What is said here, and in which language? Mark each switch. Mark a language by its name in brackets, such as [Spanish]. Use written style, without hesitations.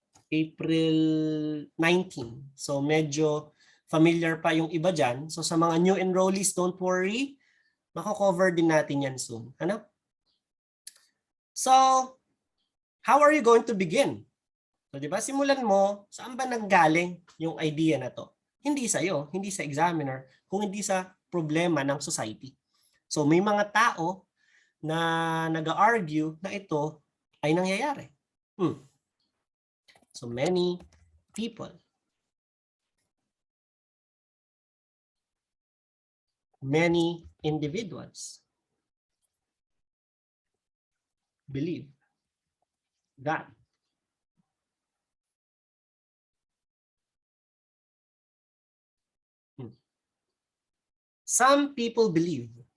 [Filipino] April 19. So medyo familiar pa yung iba dyan. So sa mga new enrollees, [English] don't worry. [Filipino] Mako-cover din natin yan soon. Ano? [English] So, how are you going to begin? [Filipino] So, di ba, simulan mo, saan ba nanggaling yung idea na to? Hindi sa iyo, hindi sa examiner, kung hindi sa problema ng society. So, may mga tao na nag-argue na ito ay nangyayari. [English] So, many people, many individuals believe that some people believe.